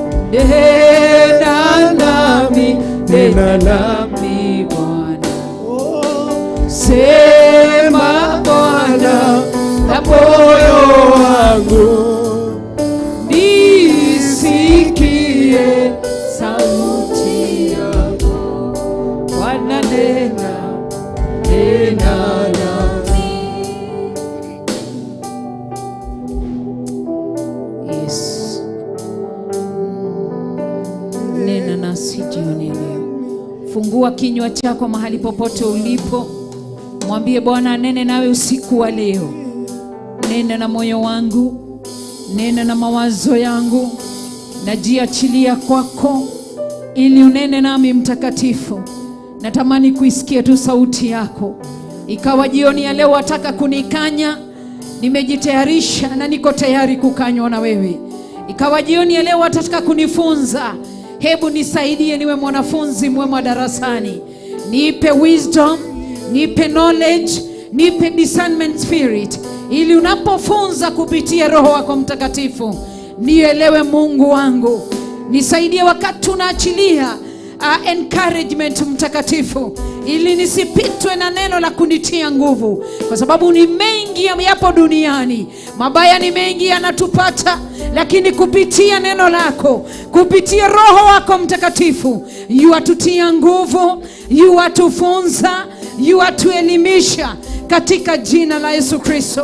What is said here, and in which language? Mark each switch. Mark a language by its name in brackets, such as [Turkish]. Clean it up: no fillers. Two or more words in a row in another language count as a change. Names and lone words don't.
[Swahili] Nena nami, nena nami Bwana. Sema Bwana na moyo wangu nisikie sauti yako. Bwana nena, nena nami. Yes. Nena nasi jioni ya leo. Fungua kinywa chako mahali popote ulipo, mwambie Bwana nene nawe usiku wa leo. Nena na moyo wangu, nena na mawazo yangu, najiachilia kwako ili unene nami Mtakatifu. Natamani kuisikia tu sauti yako. Ikawa jioni ya leo wataka kunikanya, nimejitayarisha na niko tayari kukanywa na wewe. Ikawa jioni ya leo wataka kunifunza, hebu nisaidie niwe mwanafunzi mwema darasani. Nipe wisdom, nipe knowledge, nipe [English] discernment spirit, [Swahili] ili unapofunza kupitia Roho wako Mtakatifu nielewe. Mungu wangu, nisaidie wakati tunaachilia encouragement Mtakatifu, ili nisipitwe na neno la kunitia nguvu, kwa sababu ni mengi yapo duniani, mabaya ni mengi yanatupata, lakini kupitia neno lako, kupitia Roho wako Mtakatifu, yuatutia nguvu, yuatufunza, yuatuelimisha katika jina la Yesu Kristo.